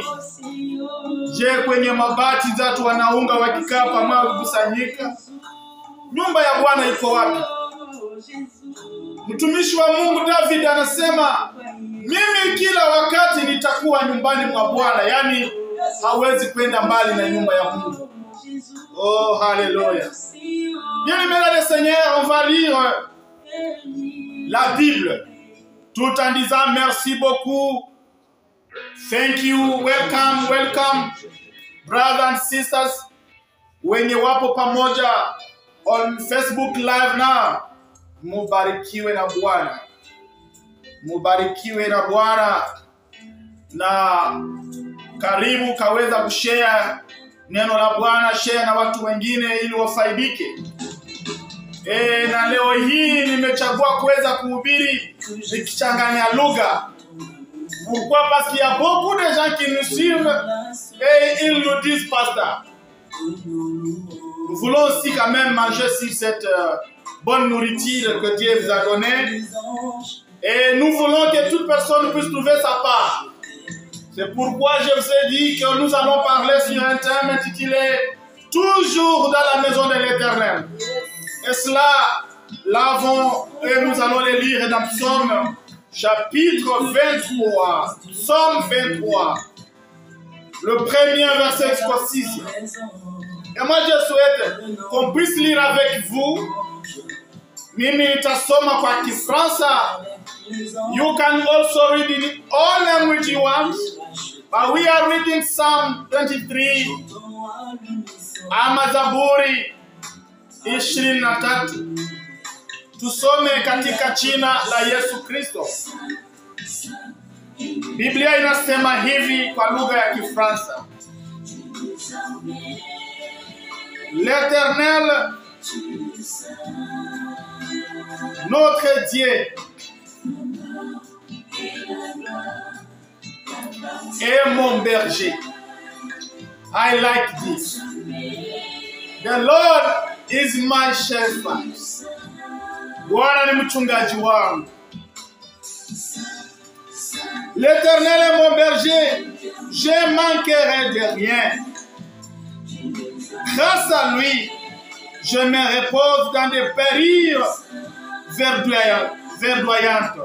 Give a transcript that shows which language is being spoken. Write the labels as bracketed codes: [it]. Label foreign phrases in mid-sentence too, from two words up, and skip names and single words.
[sw] Je, kwenye mabati watu wanaunga wakikaa pamoja wakikusanyika? Nyumba ya Bwana iko wapi? Mtumishi wa Mungu David anasema, mimi kila wakati nitakuwa nyumbani mwa Bwana. Yani hawezi kwenda mbali na nyumba ya Mungu. Oh, hallelujah. [fr] Bien-aimés le Seigneur, on va lire la Bible tout en disant merci beaucoup. [en] Thank you, welcome, welcome, brothers and sisters. [sw] Wenye wapo pamoja [en] on Facebook live now, [sw] mubarikiwe na Bwana. Mubarikiwe na Bwana. Na karibu kaweza kushare neno la Bwana, share na watu wengine ili wafaidike. Na leo hii nimechagua kuweza kuhubiri nikichanganya lugha. [fr] Pourquoi? Parce qu'il y a beaucoup de gens qui nous suivent et ils nous disent, pasteur, nous voulons aussi quand même manger sur cette bonne nourriture que Dieu vous a donnée. Et nous voulons que toute personne puisse trouver sa part. C'est pourquoi je vous ai dit que nous allons parler sur un thème intitulé « Toujours dans la maison de l'Éternel ». Et cela, l'avons et nous allons le lire dans Psaume chapitre 23. Psaume 23. Le premier verset jusqu'au 6. Et moi je souhaite qu'on puisse lire avec vous. [sw] Mimi nitasoma kwa Kifaransa. [en] You can also read in all language you want. But we are reading Psalm 23. [rw] Amazaburi 23. [sw] Tusome katika jina la Yesu Kristo. Biblia inasema hivi kwa lugha ya Kifaransa. [fr] L'Éternel, notre Dieu, est mon berger. [en] I like this. The Lord is my shepherd. [sw] Bwana ni mchungaji wangu. [fr] L'Éternel est mon berger, je manquerai de rien. Grâce à lui, je me repose dans des périls verdoyantes.